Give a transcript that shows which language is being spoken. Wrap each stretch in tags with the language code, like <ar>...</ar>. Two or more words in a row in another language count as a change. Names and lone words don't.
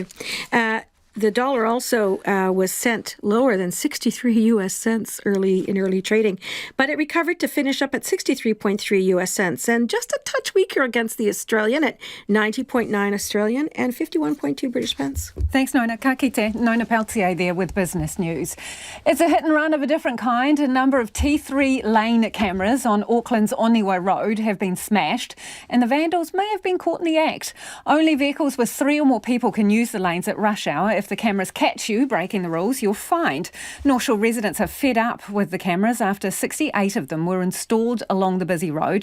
<en>The dollar also was sent lower than 63 U.S. cents in early trading, but it recovered to finish up at 63.3 U.S. cents and just a touch weaker against the Australian at 90.9 Australian and 51.2 British pence. Thanks, Nona.</en> <mi>Ka kite.</mi> <en>Nona Peltier there with Business News. It's a hit and run of a different kind. A number of T3 lane cameras on Auckland's Oniwa Road have been smashed, and the vandals may have been caught in the act. Only vehicles with 3 or more people can use the lanes at rush hour. If the cameras catch you breaking the rules, you're fined. North Shore residents are fed up with the cameras after 68 of them were installed along the busy road.</en>